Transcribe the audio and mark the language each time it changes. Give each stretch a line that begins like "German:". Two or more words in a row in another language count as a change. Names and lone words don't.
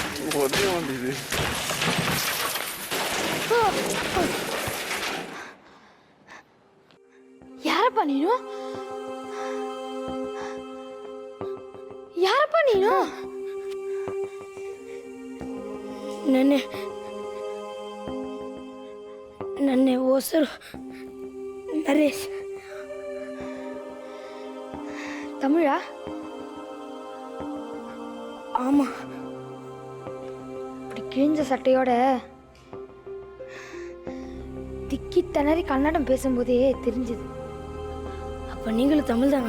Tamil: ஒரே வந்தது. யாரப்பா நீனும்?
Kannada: ಯಾರಪ್ಪ ನೀನು? ನನ್ನ ಹೆಸರು ನರೇಶ್.
Tamil: தமிழா? ஆமா. இப்படி கிழிஞ்ச சட்டையோட திக்கி திணறி கன்னடம் பேசும்போதே தெரிஞ்சது. அப்ப நீங்களும் தமிழ் தானா?